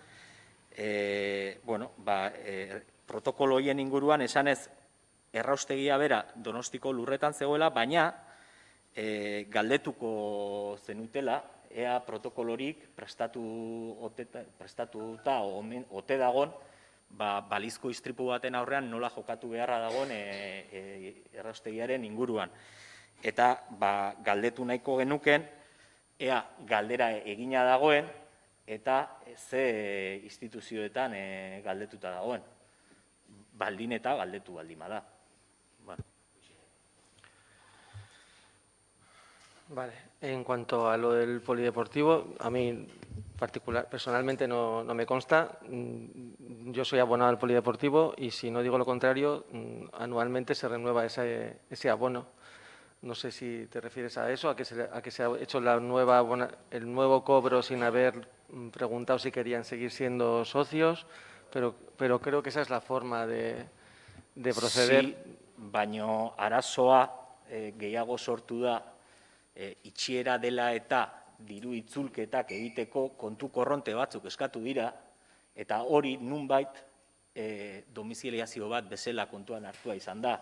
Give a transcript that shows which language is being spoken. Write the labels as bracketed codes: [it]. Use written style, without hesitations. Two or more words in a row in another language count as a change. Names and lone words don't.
[eu] protokolo horien inguruan esanez erraustegia bera Donostiko lurretan zegoela, baina galdetuko zenutela, ea protokolorik prestatuta ote dagon, balizko istripu baten aurrean nola jokatu beharra dagoen erraustegiaren inguruan. Eta galdetu nahiko genuken, ea galdera egina dagoen, eta ze instituzioetan galdetuta dagoen. Baldin eta galdetu baldin bada. [es] Vale, en cuanto a lo del polideportivo, a mí personalmente no me consta. Yo soy abonado al polideportivo y si no digo lo contrario, anualmente se renueva ese abono. No sé si te refieres a eso, a que se ha hecho el nuevo cobro sin haber preguntado si querían seguir siendo socios, pero creo que esa es la forma de proceder. [eu] Sí, baino arazoa gehiago sortu da itxiera dela eta diru itzulketak egiteko kontu korronte batzuk eskatu dira, eta hori nunbait domiziliazio bat bezala kontuan hartua izan da.